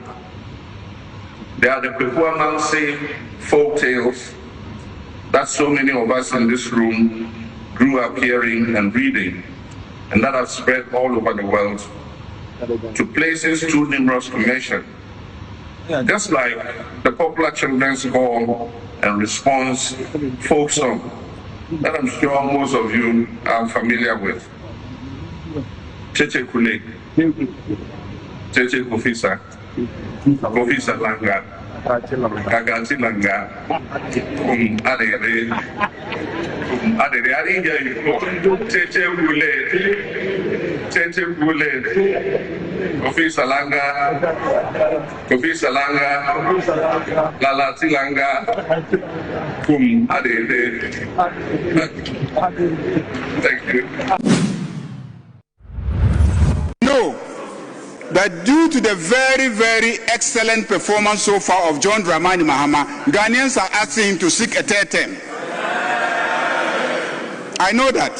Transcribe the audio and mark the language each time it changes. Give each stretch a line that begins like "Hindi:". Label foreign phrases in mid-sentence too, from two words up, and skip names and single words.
English: They are the Pehuamanse folk tales that so many of us in this room grew up hearing and reading, and that have spread all over the world to places too numerous to mention. Just like the popular children's hall and response folk song that I'm sure most of you are familiar with.
Akan: Cheche Kule, Cheche Kofisa, Kofisa Langa, Kagati Langa, Adere, Cheche Kule, Cheche Kule, Kofisa Langa, Kofisa Langa, Lalati Langa, Adere.
English: Thank you. That due to the very, very excellent performance so far of John Dramani Mahama, Ghanaians are asking him to seek a third term. I know that.